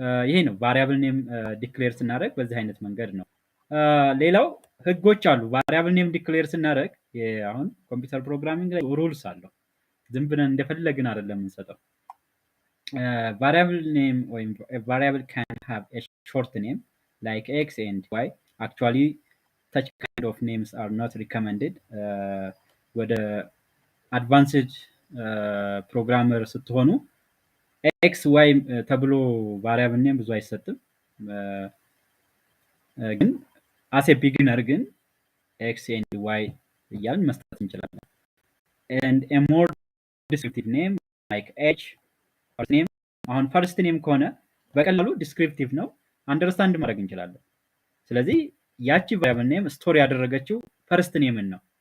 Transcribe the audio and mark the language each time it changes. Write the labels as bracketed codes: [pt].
[am] ይሄ ነው ቫሪያብል ኔም ዲክሌር ስናደርግ በዚህ አይነት መንገድ ነው። ሌላው ህጎች አሉ። ቫሪያብል ኔም ዲክሌር ስናደርግ አሁን ኮምፒውተር ፕሮግራሚንግ ላይ ሩልስ አለው። ዝም ብለን እንደፈለግን አይደለም የምንሰጠው። [en] variable name or a variable can have a short name like x and y. Actually such kind of names are not recommended. [am] ወደ advanced programmer ስትሆኑ x y ተብሎ variable name ብዙ አይሰጥም። ግን [en] as a beginner [am] ግን x and y እያልን መስጠት እንችላለን። [en] and a more descriptive name like h first name [am] አሁን ፈርስት ኔም ከሆነ በቀላሉ ዲስክሪፕቲቭ ነው፣ አንደርስታንድ ማድረግ እንችላለን። ስለዚህ ያቺ ቫሪያብል ኔም ስቶር ያደረገችው ፈርስት ኔምን ነው።